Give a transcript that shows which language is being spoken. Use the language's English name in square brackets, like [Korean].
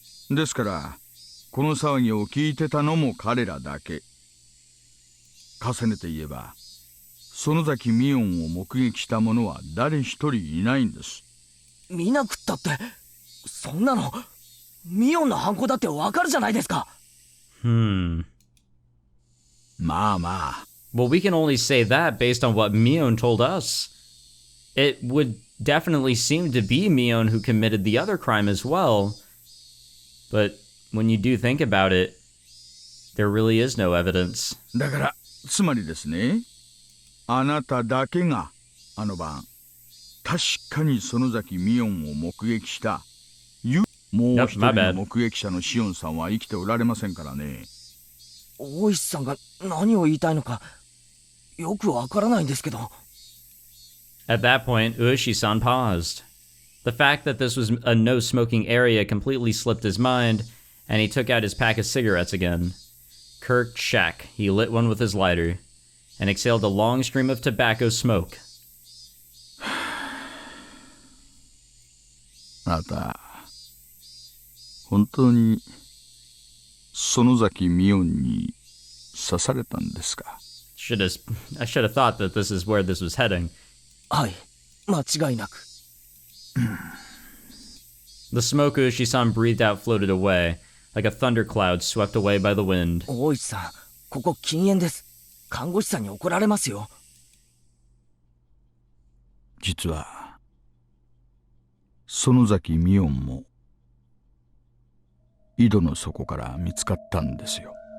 [Japanese] ですから、この騒ぎを聞いてたのも彼らだけ。重ねて言えば、園崎ミオンを目撃した者は誰一人いないんです。見なくったって、そんなの、ミオンの犯行だってわかるじゃないですか。まあまあ。 [English] Well, we can only say that based on what Mion told us. It would definitely seem to be Mion who committed the other crime as well. But when you do think about it, there really is no evidence. [Japanese] だから、つまりですね、あなただけがあの晩、確かに園崎ミオンを目撃した。もう一人の目撃者のシオンさんは生きておられませんからね。大石さんが何を言いたいのかよくわからないんですけど。 [English] At that point, Ueshi-san paused. The fact that this was a no-smoking area completely slipped his mind, and he took out his pack of cigarettes again. Kerk-shack, he lit one with his lighter, and exhaled a long stream of tobacco smoke. [Japanese] あなた、本当に園崎ミオンに刺されたんですか? [English] I should have thought that this is where this was heading. [Japanese] はい、間違いなく。 [English] The smoke Ueshi-san breathed out floated away, like a thundercloud swept away by the wind. [Japanese] 大石さん、ここ禁煙です。看護師さんに怒られますよ。実は、園崎ミオンも、井戸の底から見つかったんですよ。